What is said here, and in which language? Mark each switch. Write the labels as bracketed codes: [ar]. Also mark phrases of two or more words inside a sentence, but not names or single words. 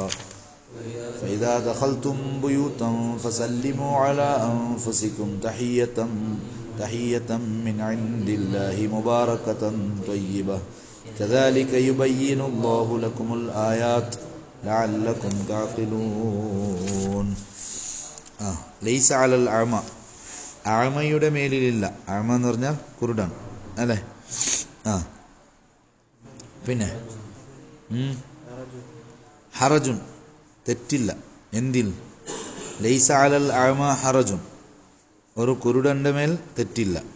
[ar] فإذا دخلتم بيوتا فسلموا على أنفسكم تحية من عند الله مباركة طيبة. كذلك يبين الله لكم الآيات لعلكم تعقلون. ليس على الأعمى [ml] അഅമയുടെ മേലിലില്ല. അഅമ എന്ന് പറഞ്ഞാൽ കുരുടൻ അല്ലേ? പിന്നെ ഹറജുൻ തെറ്റില്ല. എന്തിൽ? [ar] ليس على الأعمى حرج, [ml] ഒരു കുരുടന്റെ മേൽ തെറ്റില്ല.